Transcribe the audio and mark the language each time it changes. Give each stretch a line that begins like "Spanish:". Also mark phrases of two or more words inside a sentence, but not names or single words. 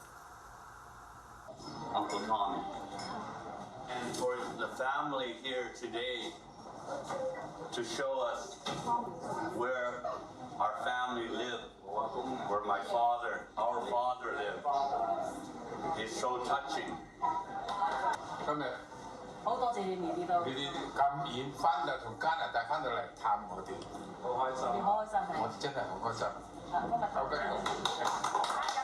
English: Uncle Tommy. And for the family here today to show us where our family lived, where our father lived, is so touching.
Cantonese: 今日好多謝你哋都，你哋咁遠翻嚟從加拿大翻到嚟探我哋，好開心，你好開心係。我哋真係好開心。今日